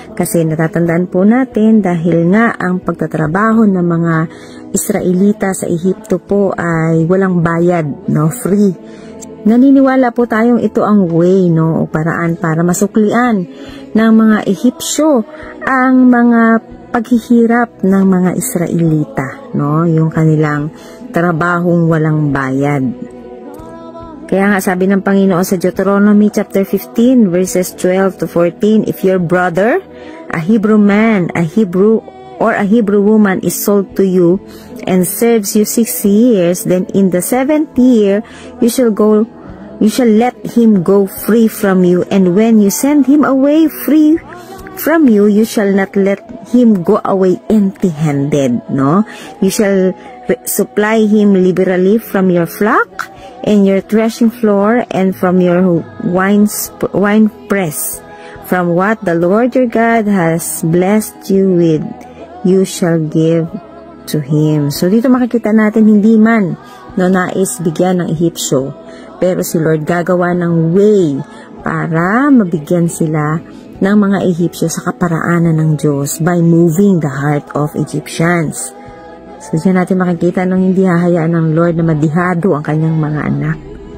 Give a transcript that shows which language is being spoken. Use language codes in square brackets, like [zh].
[tl] Kasi natatandaan po natin dahil nga ang pagtatrabaho ng mga Israelita sa Ehipto po ay walang bayad, no, free. Naniniwala po tayong ito ang way, no, o paraan para masuklian ng mga Ehipsyo ang mga paghihirap ng mga Israelita, no, yung kanilang trabahong walang bayad. Kaya nga sabi ng Panginoon sa [en] Deuteronomy chapter 15 verses 12 to 14, if your brother, a Hebrew man, a Hebrew woman is sold to you and serves you 6 years, then in the 7th year you shall let him go free from you, and when you send him away free from you, you shall not let him go away empty-handed, no? You shall supply him liberally from your flock and your threshing floor and from your wine press. From what the Lord your God has blessed you with, you shall give to him. [tl] So dito makikita natin hindi man nais bigyan ng Ehipsyo, pero si Lord gagawa ng way para mabigyan sila ng mga Ehipsyo sa kaparaanan ng Diyos [en] by moving the heart of Egyptians. [tl] So dyan natin makikita nung hindi hahayaan ng Lord na madihado ang kanyang mga anak.